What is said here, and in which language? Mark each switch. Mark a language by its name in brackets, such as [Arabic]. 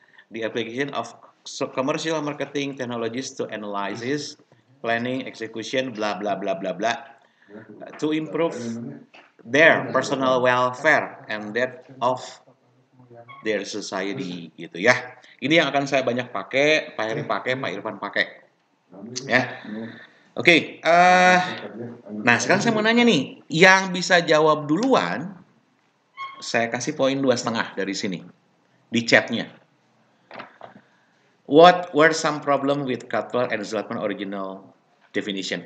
[English] The application of commercial marketing technologies to analysis, planning, execution, blah blah blah blah blah, to improve their personal welfare and that of their society gitu ya. [Indonesian] Ini yang akan saya banyak pakai, Pak Heri pakai, Pak Irfan pakai. Ya. Oke, nah sekarang saya mau nanya nih, yang bisa jawab duluan, saya kasih poin 2,5 dari sini di chatnya. [English] What were some problem with Cutler and Zaltzman original definition?